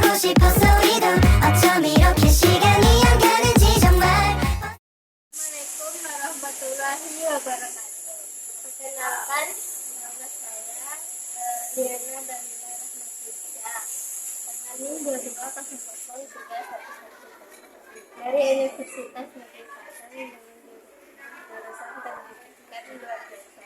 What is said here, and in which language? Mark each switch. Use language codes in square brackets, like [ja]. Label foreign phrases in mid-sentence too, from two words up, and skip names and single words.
[ko] 싶었어 이건 어쩜 이렇게 시간이 안 가는지 정말. [ar] السلام عليكم ورحمة الله وبركاته. [id] Perkenalkan, nama saya Diana Danila Rahmatika. Tanggal 22.00 dari Universitas Negeri Selatan dengan jurusan pendidikan luar biasa.